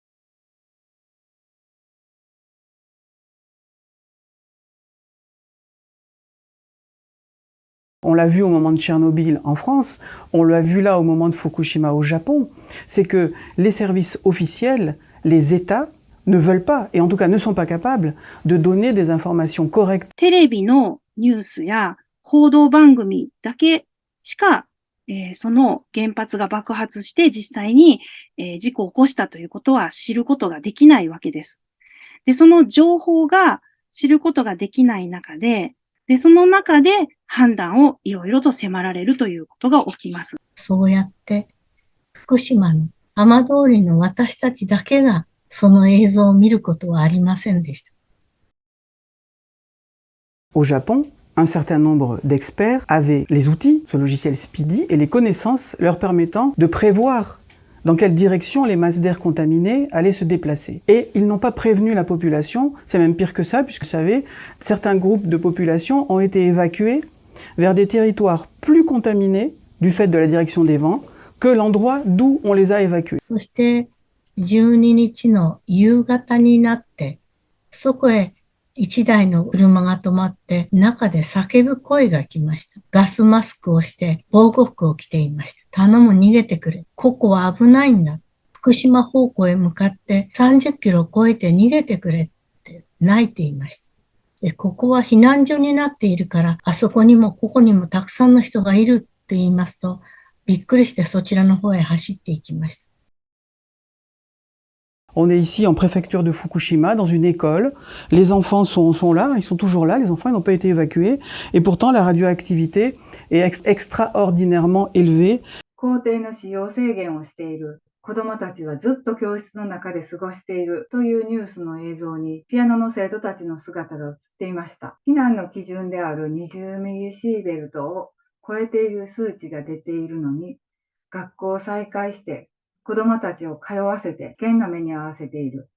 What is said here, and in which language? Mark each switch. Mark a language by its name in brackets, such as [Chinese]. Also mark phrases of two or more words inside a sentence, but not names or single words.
[French] On l'a vu au moment de Tchernobyl en France, on l'a vu là au moment de Fukushima au Japon, c'est que les services officiels, les États, ne veulent pas, et en tout cas ne sont pas capables, de donner des informations correctes. [Japanese] テレビのニュースや報道番組だけしか、その原発が爆発して実際に、事故を起こしたということは知ることができないわけです。で、その情報が知ることができない中で、その中で判断をいろいろと迫られるということが起きます。そうやって福島の浜通りの私たちだけがその映像を見ることはありませんでした。 [French] Au Japon, un certain nombre d'experts avaient les outils, ce logiciel Speedy, et les connaissances leur permettant de prévoir dans quelle direction les masses d'air contaminées allaient se déplacer. Et ils n'ont pas prévenu la population, c'est même pire que ça, puisque vous savez, certains groupes de population ont été évacués vers des territoires plus contaminés du fait de la direction des vents que l'endroit d'où on les a évacués. [Japanese] そして12日の夕方になって、そこへ一台の車が止まって、中で叫ぶ声が来ました。ガスマスクをして、防護服を着ていました。頼む、逃げてくれ。ここは危ないんだ。福島方向へ向かって30キロ超えて逃げてくれって泣いていました。で、ここは避難所になっているから、あそこにもここにもたくさんの人がいるって言いますと、びっくりしてそちらの方へ走っていきました。 [French] On est ici en préfecture de Fukushima, dans une école. Les enfants sont là, ils sont toujours là, les enfants ils n'ont pas été évacués. Et pourtant, la radioactivité est extraordinairement élevée. [Japanese] 校庭の使用制限をしている。子供たちはずっと教室の中で過ごしているというニュースの映像にピアノの生徒たちの姿が映っていました。避難の基準である20ミリシーベルトを超えている数値が出ているのに、学校を再開して子供たちを通わせて危険な目に遭わせている。